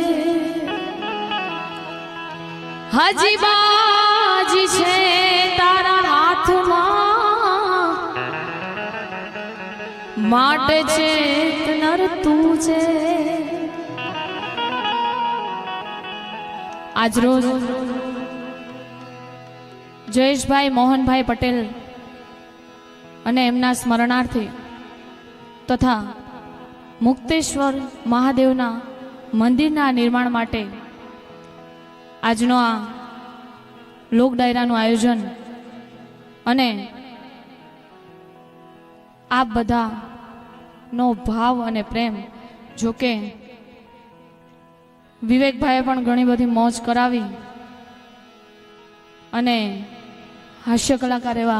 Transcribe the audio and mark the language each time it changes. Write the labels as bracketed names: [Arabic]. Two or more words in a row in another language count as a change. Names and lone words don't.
[Gujarati] હજી બાજી છે તારા હાથ માટે ચેત નર તુઝે। આજ રોજ જયેશ ભાઈ મોહન ભાઈ પટેલ અને એમના સ્મરણાર્થી તથા મુક્તેશ્વર મહાદેવના મંદિરના નિર્માણ માટે આજનો આ લોક ડાયરાનું આયોજન અને આ બધાનો ભાવ અને પ્રેમ જોકે વિવેકભાઈએ પણ ઘણી બધી મોજ કરાવી અને હાસ્ય કલાકાર એવા